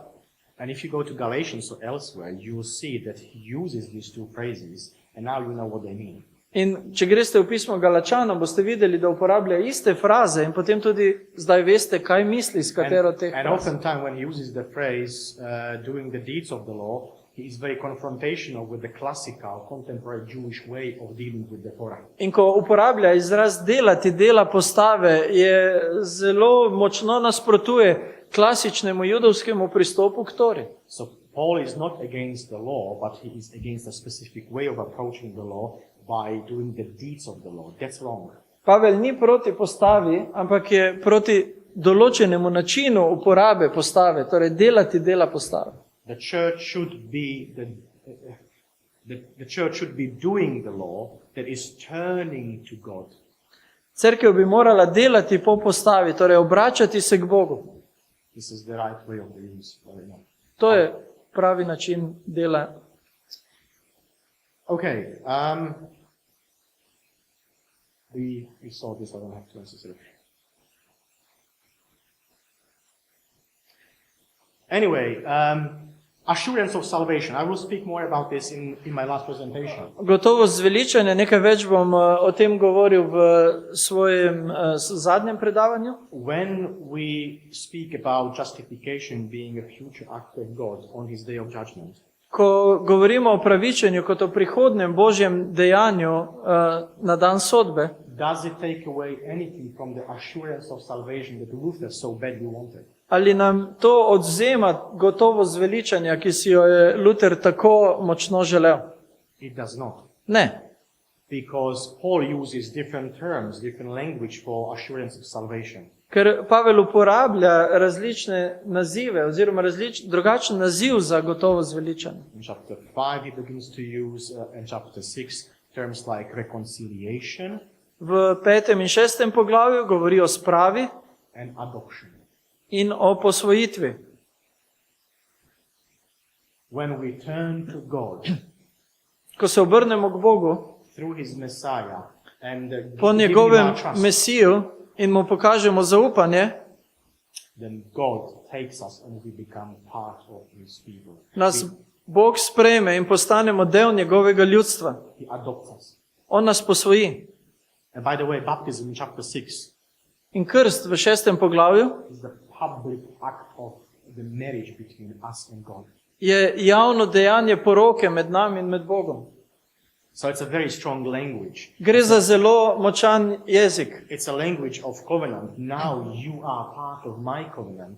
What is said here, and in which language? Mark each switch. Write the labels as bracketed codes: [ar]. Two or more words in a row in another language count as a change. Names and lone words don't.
[en] And if you go to Galatians or elsewhere, you will see that he uses these 2 phrases, and now you know what they mean. [sl] In če greste v pismo Galačanom, boste videli, da uporablja iste fraze in potem tudi zdaj veste, kaj misli s katero teh [en] And [sl] fraz. [en] oftentimes when he uses the phrase doing the deeds of the law, he is very confrontational with the classical, contemporary Jewish way of dealing with the Torah. [sl] In ko uporablja izraz delati dela postave, je zelo močno nasprotuje klasičnemu judovskemu pristopu k Tori. [en] So Paul is not against the law, but he is against a specific way of approaching the law by doing the deeds of the law. That's wrong. [sl] Pavel ni proti postavi, ampak je proti določenemu načinu uporabe postave, torej delati dela postave. [en] The church should be the church should be doing the law that is turning to God. [sl] Cerkev bi morala delati po postavi, torej obračati se k Bogu. [en] This is the right way of doing this. [sl] To je pravi način dela. [en] Okay. We saw this. I don't have to necessarily. Anyway, assurance of salvation. I will speak more about this in my last presentation. [sl] Gotovo zveličanje, nekaj več bom o tem govoril v svojem zadnjem predavanju. [en] When we speak about justification being a future act of God on His day of judgment, [sl] Ko govorimo o pravičenju kot o prihodnem Božjem dejanju na dan sodbe, [en] does it take away anything from the assurance of salvation that Luther so badly wanted? [sl] ali nam to odzema gotovo zveličanja, ki si jo je Luther tako močno želel? [en] It does not. [sl] Ne. [en] Because Paul uses different terms, different language for assurance of salvation. [sl] Ker Pavel uporablja različne nazive oziroma drugačen naziv za gotovo zveličanje. [en] In chapter 5 he begins to use, in chapter 6, terms like reconciliation [sl] V 5. in 6. poglavju govori o spravi [en] and adoption. [sl] in o posvojitvi. [en] When we turn to God [sl] Ko se obrnemo k Bogu [en] through His Messiah and [sl] po [en] give Him [sl] njegovem [en] our trust, [sl] Mesiju in mu pokažemo zaupanje, [en] then God takes us and we become part of His people. [sl] nas Bog sprejme in postanemo del njegovega ljudstva. [en] He adopts us. [sl] On nas posvoji. [en] And by the way, baptism in chapter 6 [sl] In krst v 6. poglavju [en] is the public act of the marriage between us and God. [sl] je javno dejanje poroke med nami in med Bogom. [en] So it's a very strong language. [sl] Gre za zelo močan jezik. [en] It's a language of covenant. Now you are part of my covenant.